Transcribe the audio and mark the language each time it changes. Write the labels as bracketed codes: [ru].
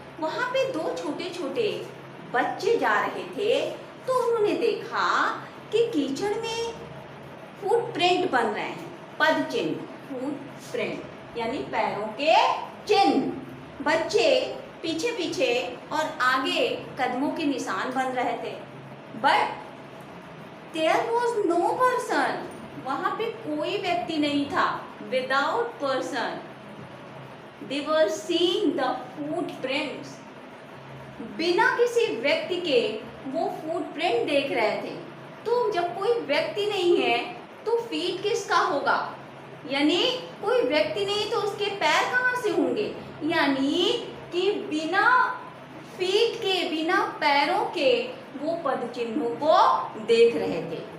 [hi] वहाँ पे दो छोटे छोटे बच्चे जा रहे थे, तो उन्होंने देखा कि कीचड़ में फुटप्रिंट बन रहे हैं, पद चिन्ह, फुटप्रिंट यानी पैरों के चिन्ह। बच्चे पीछे पीछे और आगे कदमों के निशान बन रहे थे, [en] but there was no person, [hi] वहाँ पे कोई व्यक्ति नहीं था। [en] without person. They were seeing the footprints. [hi] बिना किसी व्यक्ति के वो फुटप्रिंट देख रहे थे। तो जब कोई व्यक्ति नहीं है तो फीट किसका होगा? यानी कोई व्यक्ति नहीं तो उसके पैर कहाँ से होंगे? यानी कि बिना फीट के, बिना पैरों के वो पद चिन्हों को देख रहे थे।